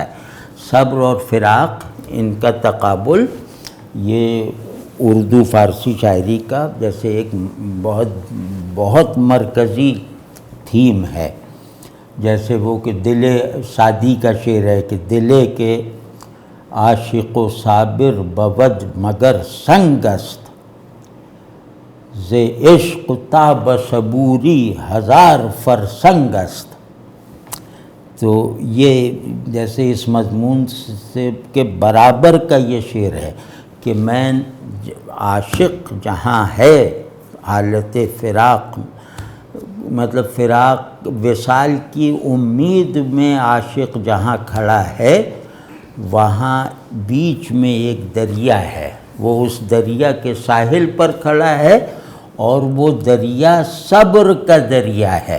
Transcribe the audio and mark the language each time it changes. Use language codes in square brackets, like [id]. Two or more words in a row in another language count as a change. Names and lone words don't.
[ur] صبر اور فراق، ان کا تقابل، یہ اردو فارسی شاعری کا جیسے ایک بہت مرکزی تھیم ہے۔ جیسے وہ کہ دل سعدی کا شعر ہے کہ [fa] دلے کے عاشق و صابر بود مگر سنگ است، ز عشق تا بصبوری ہزار فرسنگ است۔ [ur] تو یہ جیسے اس مضمون سے کے برابر کا یہ شعر ہے کہ میں عاشق جہاں ہے حالت فراق، مطلب فراق وصال کی امید میں عاشق جہاں کھڑا ہے، وہاں بیچ میں ایک دریا ہے، وہ اس دریا کے ساحل پر کھڑا ہے، اور وہ دریا صبر کا دریا ہے۔